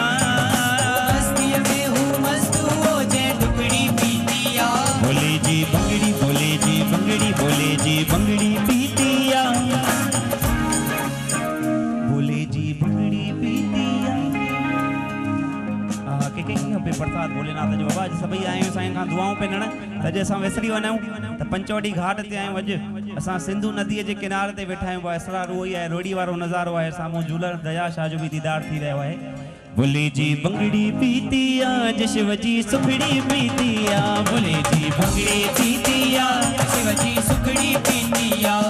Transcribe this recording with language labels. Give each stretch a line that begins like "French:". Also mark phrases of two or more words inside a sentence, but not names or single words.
Sindhi: मस्ती में हो मस्त हो जे ढुकड़ी पीतिया। भोले जी भंगड़ी भोले जी भंगड़ी भोले जी भंगड़ी पीतिया। भोले जी भंगड़ी पीतिया। के प्रसाद भोलेनाथ जो बाबा सभई आयो साईं खां दुआऊं पे नण त जे असां विसरी वञूं त पंचवटी घाट ते आयूं। अॼु असां सिंधु नदीअ जे किनारे ते वेठा आहियूं। असरा रोई आहे रोड़ी वारो नज़ारो आहे। साम्हूं झूलण दया शाह जो भी दीदार थी रहियो आहे। भोले जी भंगड़ी पीतिया जे शिवजी सुखड़ी पीतिया। भोले जी भंगड़ी पीतिया शिवजी सुखड़ी पीतिया।